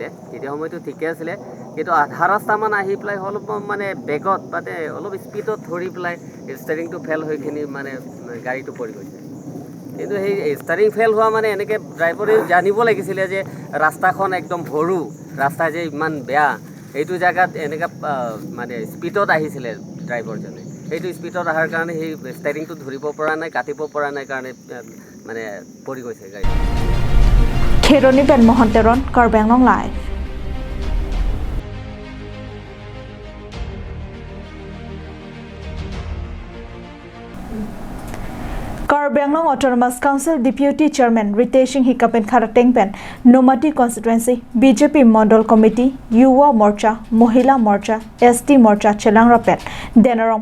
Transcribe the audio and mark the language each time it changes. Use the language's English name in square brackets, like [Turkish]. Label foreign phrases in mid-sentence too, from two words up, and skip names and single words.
[Assamese] তেতিয়া সময়টো ঠিকে আছিলে কিন্তু আধা ৰাস্তামান আহি পেলাই অলপ মানে বেগত মানে অলপ স্পীডত ধৰি পেলাই ষ্টাৰিংটো ফেল হৈখিনি মানে গাড়ীটো পৰি গৈছে কিন্তু সেই ষ্টাৰিং ফেল হোৱা মানে এনেকৈ ড্ৰাইভাৰে জানিব লাগিছিলে যে ৰাস্তাখন একদম সৰু ৰাস্তা যে ইমান বেয়া এইটো জেগাত এনেকৈ মানে স্পীডত আহিছিলে ড্ৰাইভাৰজনে সেইটো স্পীডত অহাৰ কাৰণে সেই ষ্টাৰিংটো ধৰিব পৰা নাই কাটিব পৰা নাই কাৰণে মানে পৰি গৈছে গাড়ী [Karbi] খেৰনি পেন মহন্তেৰণ কাৰ্বেংলং লাইভ Karbenglong Autonomous Council Deputy Chairman Ritesh Singh Hikapen Kharateng Pen Nomati Constituency BJP Mandal Committee Yuwa Morcha Mohila Morcha ST Morcha Chelang Rapet Denarong